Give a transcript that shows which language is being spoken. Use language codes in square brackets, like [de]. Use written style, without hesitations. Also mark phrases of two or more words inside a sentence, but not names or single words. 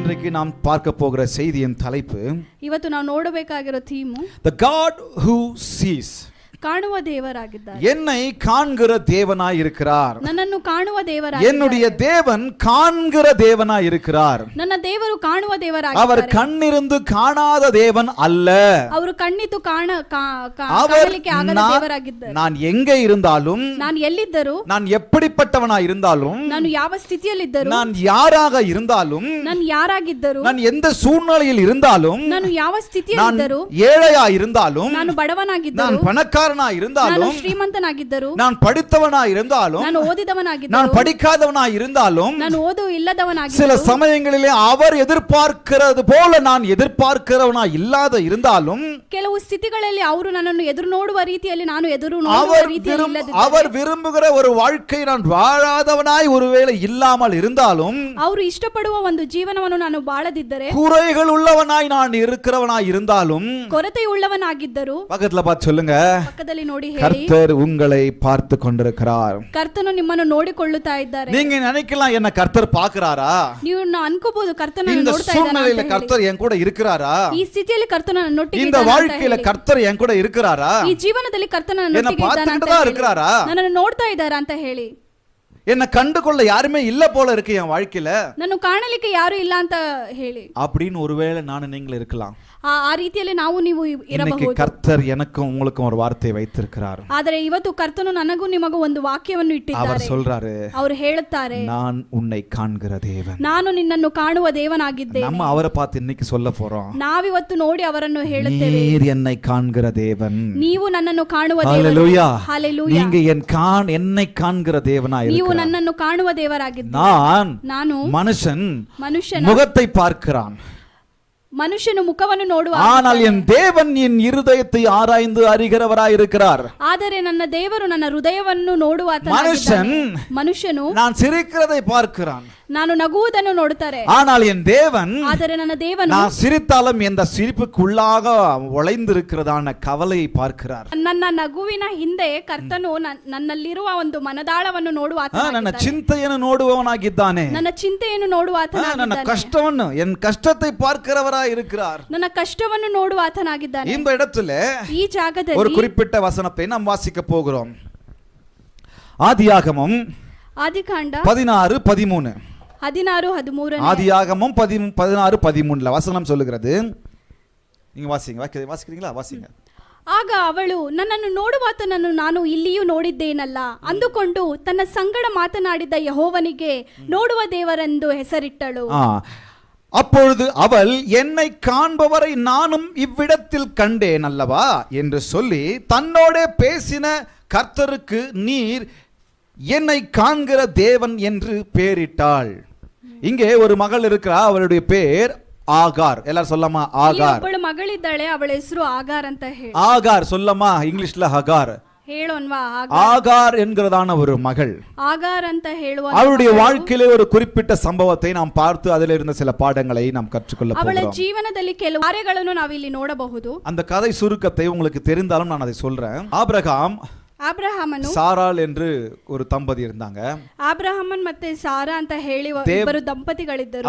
[ta] இன்றைக்கு நாம் பார்க்க போகிற செய்தியின் தலைப்பு, [kn] ಇವತ್ತು ನಾವು ನೋಡಬೇಕಾಗಿರೋ ಥೀಮು [en] The God who sees. [kn] ಕಾಣುವ ದೇವರಾಗಿದ್ದಾರೆ. [ta] என்னை காண்கிற தேவனாய் இருக்கிறார். [kn] ನನ್ನನ್ನು ಕಾಣುವ ದೇವರಾಗಿದ್ದಾರೆ. [ta] என்னுடைய தேவன் காண்கிற தேவனாய் இருக்கிறார். [kn] ನನ್ನ ದೇವರು ಕಾಣುವ ದೇವರಾಗಿದ್ದಾರೆ. [ta] அவர் கண்ணிருந்து காணாத தேவன் அல்ல. [kn] ಅವರು ಕಣ್ಣಿತು ಕಾಣಲಿಕ್ಕೆ ಆಗದ ದೇವರಾಗಿದ್ದಾರೆ. [ta] நான் எங்கே இருந்தாலும், [kn] ನಾನು ಎಲ್ಲಿದ್ದರೂ, [ta] நான் எப்படிப்பட்டவனாய் இருந்தாலும், [kn] ನಾನು ಯಾವ ಸ್ಥಿತಿಯಲ್ಲಿದ್ದರೂ, [ta] நான் யாராக இருந்தாலும், [kn] ನಾನು ಯಾರಾಗಿದ್ದರೂ, [ta] நான் எந்த சூழ்நிலையில் இருந்தாலும், [kn] ನಾನು ಯಾವ ಸ್ಥಿತಿಯಲ್ಲಿದ್ದರೂ, [ta] ஏழையா இருந்தாலும், [kn] ನಾನು ಬಡವನಾಗಿದ್ದರೂ, [ta] நான் பணக்காரனா இருந்தாலும், [kn] ನಾನು ಶ್ರೀಮಂತನಾಗಿದ್ದರೂ, [ta] நான் படித்தவனா இருந்தாலும், [kn] ನಾನು ಓದಿದವನಾಗಿದ್ದರೂ, [ta] நான் படிக்காதவனா இருந்தாலும், [kn] ನಾನು ಓದು ಇಲ್ಲದವನಾಗಿದ್ದರೂ, [ta] சில சமயங்களிலே அவர் எதிர்பார்க்கிறது போல நான் எதிர்பார்க்கிறவனா இல்லாத இருந்தாலும், [kn] ಕೆಲವು ಸ್ಥಿತಿಗಳಲ್ಲಿ ಅವರು ನನ್ನನ್ನು ಎದುರು ನೋಡುವ ರೀತಿಯಲ್ಲಿ ನಾನು ಎದುರು ನೋಡುವ ರೀತಿಯಲ್ಲಿ ಇಲ್ಲದಿದ್ದರೆ, [ta] அவர் விரும்புகிற ஒரு வாழ்க்கை நான் வாழாதவனாய் ஒருவேளை இல்லாமல் இருந்தாலும், [kn] ಅವರು ಇಷ್ಟಪಡುವ ಒಂದು ಜೀವನವನ್ನು ನಾನು ಬಾಳದಿದ್ದರೆ, [ta] குறைகள் உள்ளவனாய் நான் இருக்கிறவனாய் இருந்தாலும், [kn] ಕೊರತೆ ಉಳ್ಳವನಾಗಿದ್ದರೂ, [ta] பக்கத்துல பார்த்து சொல்லுங்க, [kn] ಪಕ್ಕದಲ್ಲಿ ನೋಡಿ ಹೇಳಿ, [ta] கர்த்தர் உங்களை பார்த்து கொண்டிருக்கிறார். [kn] ಕರ್ತನು ನಿಮ್ಮನ್ನು ನೋಡಿಕೊಳ್ಳುತ್ತಾ ಇದ್ದಾರೆ. [ta] நீங்க நினைக்கலாம், என்ன கர்த்தர் பார்க்கறாரா? [kn] ನೀವು ಅನ್ಕೋಬಹುದು ಕರ್ತನನ್ನು [ta] இந்த [kn] ನೋಡ್ತಾ ಇದ್ದಾನೆ. [ta] சூழ்நிலையில கர்த்தர் என் கூட இருக்கிறாரா? [kn] ಈ ಸ್ಥಿತಿಯಲ್ಲಿ ಕರ್ತನು ನನ್ನೊಟ್ಟಿಗೆ [ta] இந்த [kn] ಇದ್ದಾನೆ ಅಂತ [ta] வாழ்க்கையில [kn] ಹೇಳಿ. [ta] கர்த்தர் என் கூட இருக்கிறாரா? [kn] ಈ ಜೀವನದಲ್ಲಿ ಕರ್ತನು ನನ್ನೊಟ್ಟಿಗೆ ಇದ್ದಾನೆ ಅಂತ [ta] பார்த்துக்கிட்டு தான் [kn] ಹೇಳಿ. [ta] இருக்கிறாரா? [kn] ನನ್ನನ್ನು ನೋಡ್ತಾ ಇದ್ದಾರಾ ಅಂತ ಹೇಳಿ. [ta] என்ன கண்டுகொள்ள யாருமே இல்ல போல இருக்கு என் வாழ்க்கையில, [kn] ನಾನು ಕಾಣಲಿಕ್ಕೆ ಯಾರು ಇಲ್ಲ ಅಂತ ಹೇಳಿ [ta] அப்படின்னு ஒருவேளை நான் நீங்கள் இருக்கலாம். [kn] ಆ ರೀತಿಯಲ್ಲಿ ನಾವು ನೀವು [ta] இன்னைக்கு [kn] ಇರಬಹುದು. [ta] கர்த்தர் எனக்கும் உங்களுக்கும் ஒரு வார்த்தையை வைத்திருக்கிறார். [kn] ಆದರೆ ಇವತ್ತು ಕರ್ತನು ನನಗೂ ನಿಮಗೂ ಒಂದು ವಾಕ್ಯವನ್ನು [ta] அவர் [kn] ಇಟ್ಟಿದ್ದಾರೆ. [ta] சொல்றாரு, [kn] ಅವರು ಹೇಳುತ್ತಾರೆ, [ta] நான் உன்னை காண்கிற தேவன். [kn] ನಾನು ನಿನ್ನನ್ನು ಕಾಣುವ ದೇವನಾಗಿದ್ದೇನೆ. [ta] நம்ம அவரை பார்த்து இன்னைக்கு சொல்ல போறோம், [kn] ನಾವಿವತ್ತು ನೋಡಿ ಅವರನ್ನು ಹೇಳುತ್ತೇವೆ, [ta] நீர் என்னை காண்கிற தேவன். [kn] ನೀವು ನನ್ನನ್ನು ಕಾಣುವ [ta] ஹalleluya. ஹalleluya. நீங்க என்னை காண்கிற தேவனாய் [kn] ನೀವು [ta] இருக்கிறார். [kn] ನನ್ನನ್ನು ಕಾಣುವ ದೇವರಾಗಿದ್ದೀರಿ. ನಾನು ಮನುಷ್ಯನ [ta] முகத்தை பார்க்கிறான், [kn] ಮನುಷ್ಯನು ಮುಖವನ್ನು ನೋಡುವ, [ta] ஆனால் என் தேவன் என் இருதயத்தை ஆராய்ந்து அறிகிறவராய் இருக்கிறார். [kn] ಆದರೆ ನನ್ನ ದೇವರು ನನ್ನ ಹೃದಯವನ್ನು ನೋಡುವ ಮನುಷ್ಯನು [ta] நான் சிரிக்கிறதை பார்க்கிறான், [kn] ನಾನು ನಗುವುದನ್ನು ನೋಡುತ್ತಾರೆ. [ta] ஆனால் என் தேவன், [kn] ಆದರೆ ನನ್ನ ದೇವನು [ta] நான் சிரித்தாலும் எந்த சிரிப்புக்குள்ளாக உழைந்திருக்கிறதான கவலையை பார்க்கிறார். [kn] ನನ್ನ ನಗುವಿನ ಹಿಂದೆ ಕರ್ತನು ನನ್ನಲ್ಲಿರುವ ಒಂದು ಮನದಾಳವನ್ನು ನೋಡುವ, ನನ್ನ ಚಿಂತೆಯನ್ನು ನೋಡುವವನಾಗಿದ್ದಾನೆ, ನನ್ನ ಚಿಂತೆಯನ್ನು ನೋಡುವ, ನನ್ನ ಕಷ್ಟವನ್ನು [ta] என் கஷ்டத்தை பார்க்கிறவராய் இருக்கிறார். [kn] ನನ್ನ ಕಷ್ಟವನ್ನು ನೋಡುವ ಆತನಾಗಿದ್ದಾನೆ. [ta] இந்த இடத்துல [kn] ಈ ಜಾಗದಲ್ಲಿ [ta] ஒரு குறிப்பிட்ட வசனத்தை நாம் வாசிக்க போகிறோம். ஆதியாகமம் [kn] ಆದಿಕಾಂಡ 16:13. 16:13. [ta] ஆதியாகமம் 16:13 வசனம் சொல்லுகிறது. நீங்க வாசிக்கிறீங்களா? வாசிங்க. [kn] ಆಗ ಅವಳು, ನನ್ನನ್ನು ನೋಡುವಾತನನ್ನು ನಾನು ಇಲ್ಲಿಯೂ ನೋಡಿದ್ದೇನಲ್ಲ ಅಂದುಕೊಂಡು ತನ್ನ ಸಂಗಡ ಮಾತನಾಡಿದ ಯೆಹೋವನಿಗೆ ನೋಡುವ ದೇವರೆಂದು ಹೆಸರಿಟ್ಟಳು. [ta] அப்பொழுது அவள், என்னை காண்பவரை நானும் இவ்விடத்தில் கண்டேன் அல்லவா என்று சொல்லி தன்னோட பேசின கர்த்தருக்கு நீர் என்னை காண்கிற தேவன் என்று பெயரிட்டாள். இங்கே ஒரு மகள் இருக்கிறா, அவளுடைய பேர் ஆகார். எல்லாரும் சொல்லமா? ஆகார். [kn] ಒಬ್ಬಳು ಮಗಳಿದ್ದಾಳೆ, ಅವಳ ಹೆಸರು ಆಗಾರ್ ಅಂತ ಹೇಳಿ. [ta] ஆகார் சொல்லமா? இங்கிலீஷ்ல ஹகார். [kn] ಹೇಳೋನ್ವಾ? [ta] ஆகார் என்கிறதான ஒரு மகள். [kn] ஆகார் ಅಂತ ಹೇಳುವ [ta] அவளுடைய வாழ்க்கையிலே ஒரு குறிப்பிட்ட சம்பவத்தை நாம் பார்த்து அதில் இருந்த சில பாடங்களை நாம் கற்றுக்கொள்ள போகிறோம். [kn] ಅವಳ ಜೀವನದಲ್ಲಿ ಕೆಲವು ಕಾರ್ಯಗಳನ್ನು ನಾವು ಇಲ್ಲಿ ನೋಡಬಹುದು. [ta] அந்த கதை சுருக்கத்தை உங்களுக்கு தெரிந்தாலும் நான் அதை சொல்றேன். [kn] ಆಬ್ರಹಾಮನು [ta] சாராள் என்று ஒரு தம்பதி இருந்தாங்க. [kn] ಆಬ್ರಹಾಮನ್ ಮತ್ತೆ ಸಾರಾ ಅಂತ ಹೇಳಿ ಇಬ್ಬರು ದಂಪತಿಗಳಿದ್ದರು.